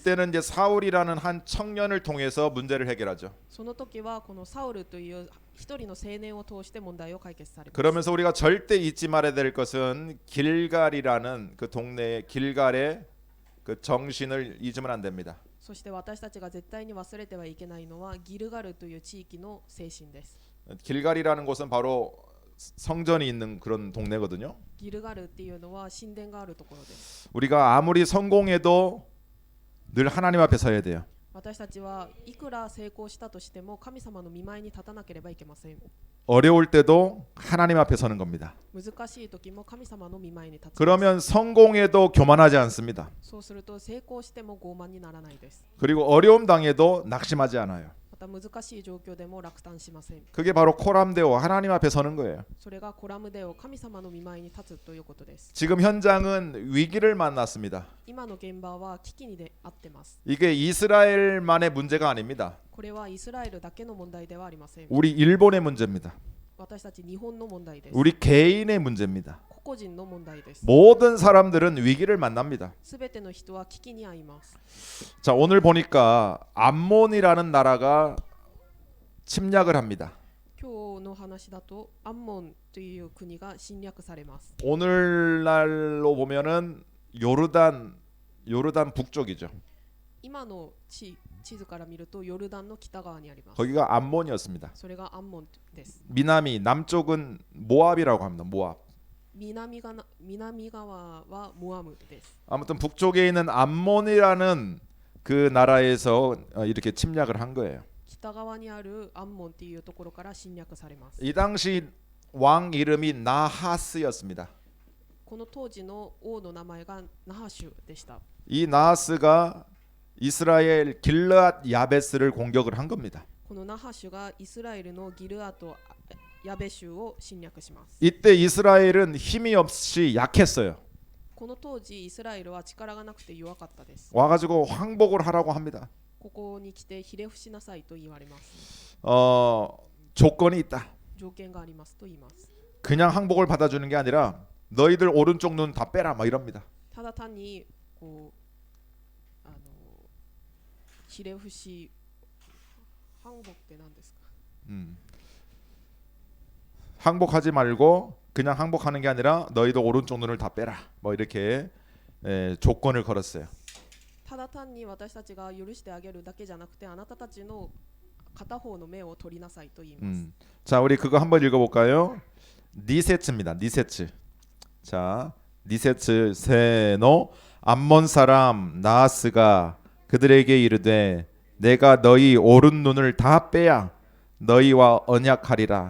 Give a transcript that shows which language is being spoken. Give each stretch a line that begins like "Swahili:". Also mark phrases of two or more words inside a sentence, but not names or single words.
Korean: 이때는 이제 사울이라는 한 청년을 통해서 문제를 해결하죠.
Japanese: その時はこのサウルという一人の青年を通して問題を解決されます。
Korean: 그러면서 우리가 절대 잊지 말아야 될 것은 길갈이라는 그 동네의 길갈의 그 정신을 잊으면 안 됩니다.
Japanese: そして私たちが絶対に忘れてはいけないのはギルガルという地域の精神です。
Korean: 길갈이라는 곳은 바로 성전이 있는 그런 동네거든요.
Japanese: ギルガルっていうのは神殿があるところです。
Korean: 우리가 아무리 성공해도 늘 하나님 앞에 서야 돼요.
Japanese: 私たちはいくら成功したとしても神様の御前に立たなければいけません。
Korean: 어려울 때도 하나님 앞에 서는 겁니다.
Japanese: 難しい時も神様の御前に立つ。
Korean: 그러면 성공해도 교만하지 않습니다.
Japanese: そうすると成功しても傲慢にならないです。
Korean: 그리고 어려움 당해도 낙심하지 않아요.
Japanese: また難しい状況でも落胆しません。
Korean: 그게 바로 코람데오 하나님 앞에 서는 거예요.
Japanese: それがコラムデオ、神様の御前に立つということです。
Korean: 지금 현장은 위기를 만났습니다.
Japanese: 今の現場は危機にであってます。
Korean: 이게 이스라엘만의 문제가 아닙니다.
Japanese: これはイスラエルだけの問題ではありません。
Korean: 우리 일본의 문제입니다.
Japanese: 私たち日本の問題です。
Korean: 우리 개인의 문제입니다.
Japanese: 個々人の問題です。
Korean: 모든 사람들은 위기를 만납니다.
Japanese: すべての人は危機に遭います。
Korean: 자, 오늘 보니까 암몬이라는 나라가 침략을 합니다.
Japanese: 今日の話だとアンモンという国が侵略されます。
Korean: 오늘날로 보면은 요르단 북쪽이죠.
Japanese: 今の地図から見るとヨルダンの北側にあります。
Korean: 거기가 암몬이었습니다.
Japanese: それがアンモンです。
Korean: 미남이 남쪽은 모압이라고 합니다. 모압.
Japanese: 南側はモアムです。
Korean: 아무튼 북쪽에 있는 암몬이라는 그 나라에서 이렇게 침략을 한 거예요.
Japanese: 北側にあるアンモンっていうところから侵略されます。
Korean: 이 당시 왕 이름이 나하스였습니다.
Japanese: この当時の王の名前がナハシュでした。
Korean: 이 나하스가 이스라엘 길르앗 야베스를 공격을 한 겁니다.
Japanese: このナハシュがイスラエルのギルアとヤベ州を侵略します。
Korean: 이때 이스라엘은 힘이 없이 약했어요.
Japanese: この当時イスラエルは力がなくて弱かったです。
Korean: 와가지고 항복을 하라고 합니다.
Japanese: ここに来てひれ伏しなさいと言われます。
Korean: 조건이 있다.
Japanese: 条件がありますと言います。
Korean: 그냥 항복을 받아주는 게 아니라 너희들 오른쪽 눈 다 빼라 막 이럽니다.
Japanese: ただ単にこうひれ伏し反복って何ですか？
Korean: 항복하지 말고 그냥 항복하는 게 아니라 너희도 오른쪽 눈을 다 빼라. 뭐 이렇게 조건을 걸었어요.
Japanese: ただ単に私たちが許してあげるだけじゃなくてあなたたちの片方の目を取りなさいと言います。
Korean: 자, 우리 그거 한번 읽어볼까요? 니세츠입니다. 니세츠. 자,
Japanese: 二節 せーの
Korean: 암몬 사람 나하스가 그들에게 이르되 내가 너희 오른 눈을 다 빼야 너희와 언약하리라.